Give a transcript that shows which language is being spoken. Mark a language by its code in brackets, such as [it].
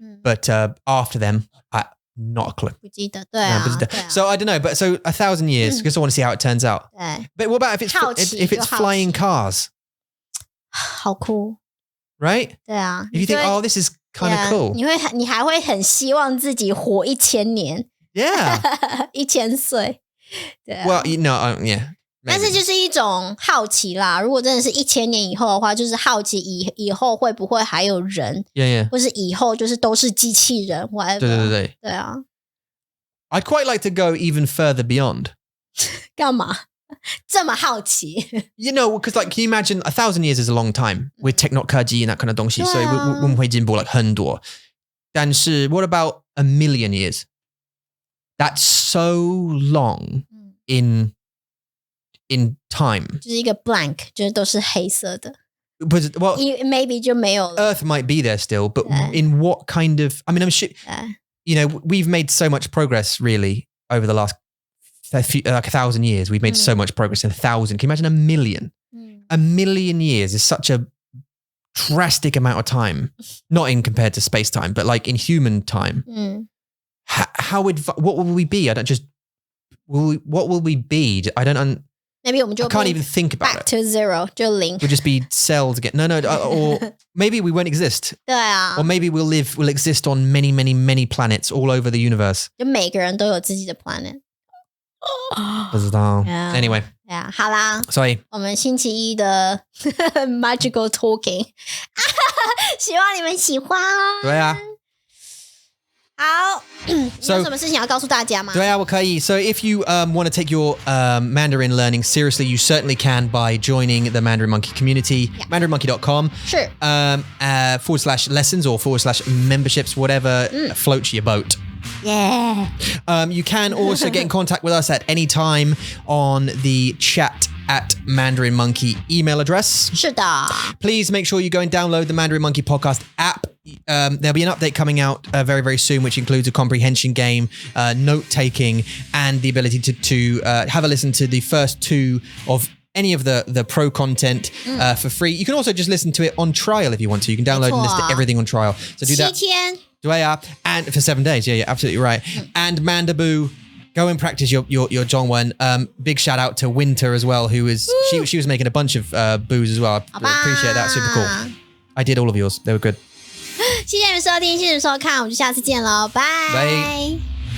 [en] But after them, not a clue. [zh] 不记得, 对啊, 不记得. 对啊. [en] So I don't know, but so 1,000 years, because I want to see how it turns out. [zh] 对. [en] But what about if it's flying cars? [zh] 好酷. [en] Right? [zh] 对啊. [en] If you think, oh, this is kind of cool. [zh] 你还会很希望自己活1000年. [en] Yeah. [zh] 1000岁.对啊. [en] Well, yeah. Maybe. [zh] 但是就是一种好奇啦，如果真的是1000年以后的话，就是好奇以后会不会还有人， [en] yeah. [zh] 或是以后就是都是机器人 [en] whatever. [zh] 对啊. [en] I'd quite like to go even further beyond. [zh] 干嘛？这么好奇? [en] Because like, can you imagine 1,000 years is a long time with technology and that kind of [zh] 东西，所以我们会进步 [en] like [zh] 很多。但是 [en] what about 1,000,000 years? That's so long in time. [zh] 就是一个 [en] blank, [zh] 就是都是黑色的. [en] Well, maybe [zh] 就没有了. [en] Earth might be there still, but in what kind of... I mean, I'm sure... we've made so much progress, really, over the last 1,000 years. We've made so much progress in 1,000. Can you imagine 1,000,000? 1,000,000 years is such a drastic amount of time. Not in compared to space-time, but like in human time. What will we be? What will we be? Maybe [zh] 我们就 [en] I can't even think about back it. to zero, [zh] 就零. [en] We'll just be cells again. No, or maybe we won't exist. [zh] 对啊. [en] Or maybe we'll exist on many, many, many planets all over the universe. [zh] 就每个人都有自己的 planet. 不知道. [en] Anyway. [zh] 好啦. 所以我们星期一的 [en] magical talking. [zh] 希望你们喜欢. 对啊. 好，你有什么事情要告诉大家吗？对啊，我可以. [en] So if you want to take your Mandarin learning seriously, you certainly can by joining the Mandarin Monkey community, mandarinmonkey.com. Sure. /lessons or /memberships, whatever floats your boat. Yeah. You can also get in contact with us at any time on the chat at Mandarin Monkey email address. [zh] 是的. [en] Please make sure you go and download the Mandarin Monkey Podcast app. There'll be an update coming out very, very soon, which includes a comprehension game, note-taking, and the ability to have a listen to the first 2 of any of the pro content for free. You can also just listen to it on trial if you want to. You can download and listen to everything on trial. So do that. [zh] 7天. [en] And for 7 days. Yeah, absolutely right. And Mandaboo, go and practice your Zhongwen. Big shout out to Winter as well, who was she was making a bunch of boos as well. I appreciate that. Super cool. I did all of yours. They were good. [zh] 谢谢你们收听，谢谢你们收看，我们就下次见喽，拜。